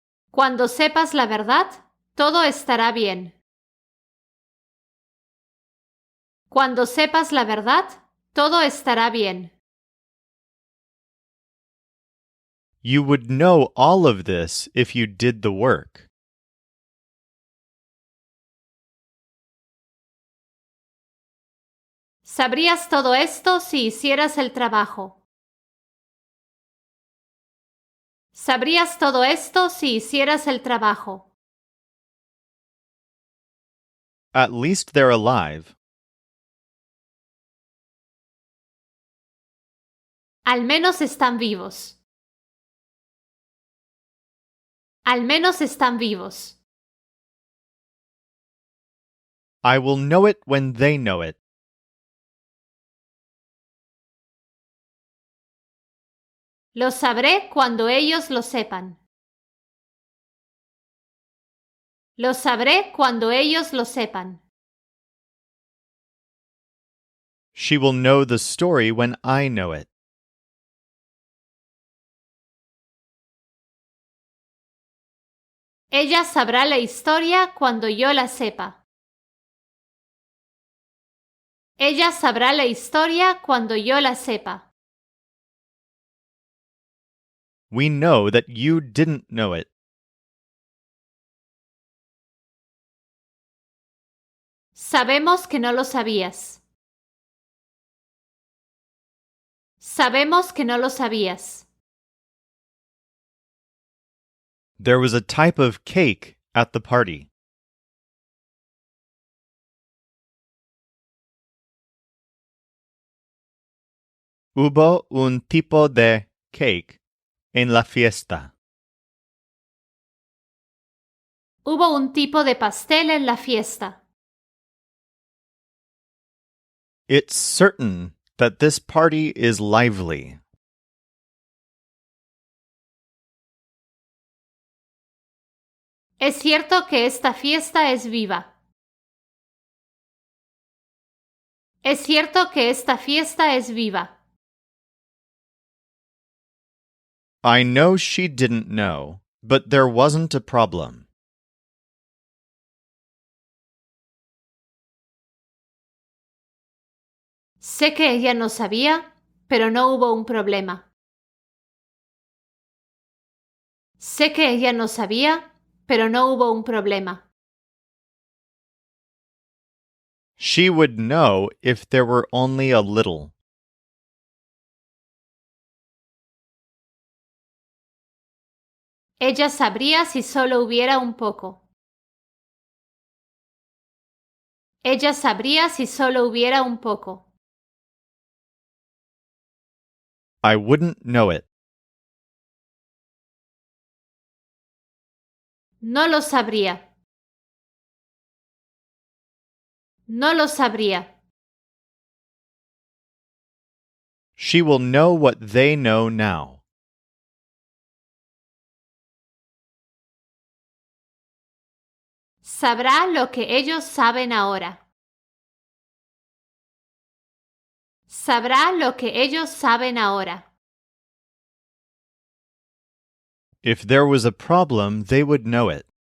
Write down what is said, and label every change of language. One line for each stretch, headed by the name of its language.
Spanish: Cuando sepas la verdad, todo estará bien. Cuando sepas la verdad, todo estará bien.
English: You would know all of this if you did the work.
Spanish: Sabrías todo esto si hicieras el trabajo. Sabrías todo esto si hicieras el trabajo.
English: At least they're alive.
Spanish: Al menos están vivos. Al menos están vivos.
English: I will know it when they know it.
Spanish: Lo sabré cuando ellos lo sepan. Lo sabré cuando ellos lo sepan.
English: She will know the story when I know it.
Spanish: Ella sabrá la historia cuando yo la sepa. Ella sabrá la historia cuando yo la sepa.
English: We know that you didn't know it.
Spanish: Sabemos que no lo sabías. Sabemos que no lo sabías.
English: There was a type of cake at the party.
Spanish: Hubo un tipo de
English: cake
Spanish: en la fiesta. Hubo un tipo de pastel en la fiesta.
English: It's certain that this party is lively.
Spanish: Es cierto que esta fiesta es viva. Es cierto que esta fiesta es viva.
English: I know she didn't know, but there wasn't a problem.
Spanish: Sé que ella no sabía, pero no hubo un problema. Sé que ella no sabía, pero no hubo un problema.
English: She would know if there were only a little.
Spanish: Ella sabría si solo hubiera un poco. Ella sabría si solo hubiera un poco.
English: I wouldn't know it.
Spanish: No lo sabría. No lo sabría.
English: She will know what they know now.
Spanish: Sabrá lo que ellos saben ahora. Sabrá lo que ellos saben ahora.
English: If there was a problem, they would know it.